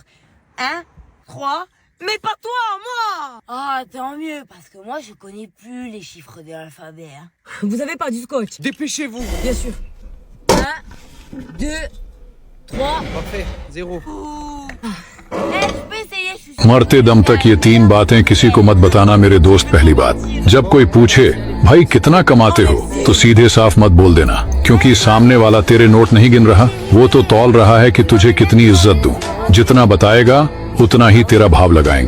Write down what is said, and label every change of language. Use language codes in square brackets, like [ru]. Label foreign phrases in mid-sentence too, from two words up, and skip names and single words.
[fr] 1, 3... Mais pas toi, moi. Ah, tant mieux, parce que moi, je connais plus les chiffres de l'alphabet. Hein. Vous avez pas du scotch? Dépêchez-vous. Bien sûr. 1, 2, 3... Parfait, 0. Eh, je peux essayer, je suis [hi] मरते दम तक ये 3 बातें किसी को मत बताना मेरे दोस्त। पहली बात, जब कोई पूछे भाई कितना कमाते हो तो सीधे साफ मत बोल देना, क्योंकि सामने वाला तेरे नोट नहीं गिन रहा, वो तो तौल रहा है कि तुझे कितनी इज्जत दूं। जितना बताएगा उतना ही तेरा भाव लगाएंगे।